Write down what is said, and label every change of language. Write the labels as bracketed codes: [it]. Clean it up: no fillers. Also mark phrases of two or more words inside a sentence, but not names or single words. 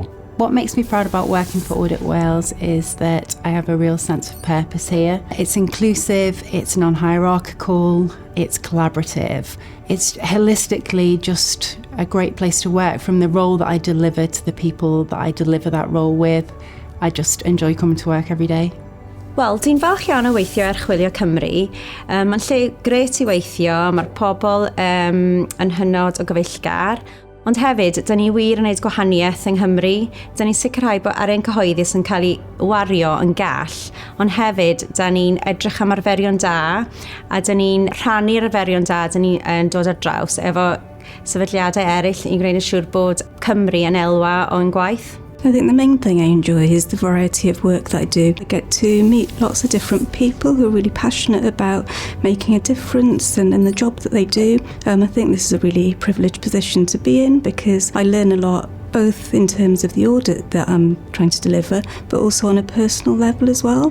[en] What makes me proud about working for Audit Wales is that I have a real sense of purpose here. It's inclusive, it's non-hierarchical, it's collaborative. It's holistically just a great place to work. From the role that I deliver to the people that I deliver that role with, I just enjoy coming to work every day. [cy] Wel, dwi'n falch iawn o weithio ar Chwilio Cymru. Mae'n lle gret i weithio, mae'r pobl yn hynod o gyfeillgar. Ond hefyd, dyn ni wir yn gwneud gwahaniaeth yng Nghymru. Dyn ni'n sicrhau bod arian cyhoeddus yn cael ei wario yn gall. Ond hefyd, dyn ni'n edrych am arferion da, a dyn ni'n rhannu'r arferion da, dyn ni'n dod ar draws efo sefydliadau eraill i gwneud yn siŵr bod Cymru yn elwa o'n gwaith. [en] I think the main thing I enjoy is the variety of work that I do. I get to meet lots of different people who are really passionate about making a difference and the job that they do. I think this is a really privileged position to be in because I learn a lot, both in terms of the audit that I'm trying to deliver, but also on a personal level as well.